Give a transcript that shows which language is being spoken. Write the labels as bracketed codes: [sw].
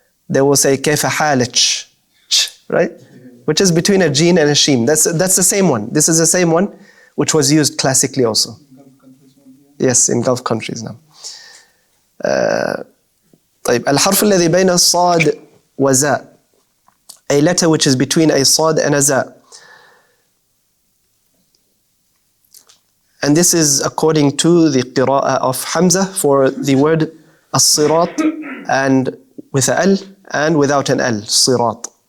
[en] They will say [ar] كيف حالك, [en] right? Which is between a jeen and a sheen. That's the same one. This is the same one which was used classically also. Yes, in Gulf countries now. [ar] طيب, الحرف الذي بين الصاد وزاء. [en] A letter which is between a صاد and a زاء. And this is according to the Qira'at of Hamza for the word as-sirat, and with a al and without an al, sirat.